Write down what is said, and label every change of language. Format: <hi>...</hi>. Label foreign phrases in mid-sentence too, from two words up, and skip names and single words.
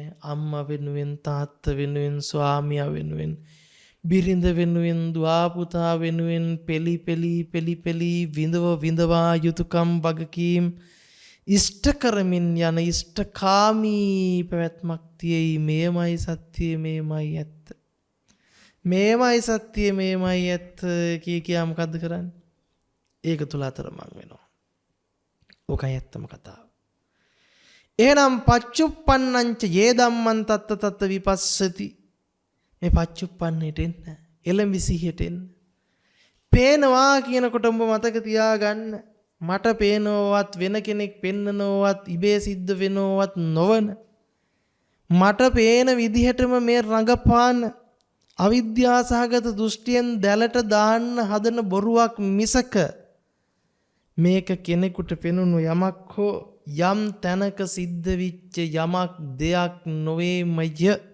<si>අම්මා වෙනුවෙන් තාත්තා වෙනුවෙන් ස්වාමියා වෙනුවෙන් බිරිඳ වෙනුවෙන් දුවා පුතා වෙනුවෙන් පෙලි විඳවා යුතුයකම් වගකීම් ඉෂ්ට කරමින් යන ඉෂ්ටකාමී පැවැත්මක් තියෙයි. මේමයි සත්‍යය මේමයි ඇත්ත. මේමයි සත්‍යය මේමයි ඇත්ත කියා මොකද්ද කරන්නේ? ඒක තුල අතරමං වෙනවා. ඕකයි ඇත්තම කතාව.</si> <pi>එහෙනම් පච්චුප්පන්නංච යේ ධම්මං තත්ත තත්ත විපස්සති.</pi> <si>මේ පච්චුප්පන්නේට එන්න. එළඹ සිහියට එන්න. පේනවා කියනකොට ඔබ මතක තියාගන්න. මට පේනවවත් වෙන කෙනෙක් පෙන්නනවවත් ඉබේ සිද්ධ වෙනවවත් නොවන මට පේන විදිහටම මේ රඟපාන අවිද්‍යාසහගත දෘෂ්ටියෙන් දැලට දාන්න හදන බොරුවක් මිසක මේක කෙනෙකුට පෙනුණු යමක් හෝ යම් තැනක සිද්ධ විච්ච යමක් දෙයක් නොවේමය.</si>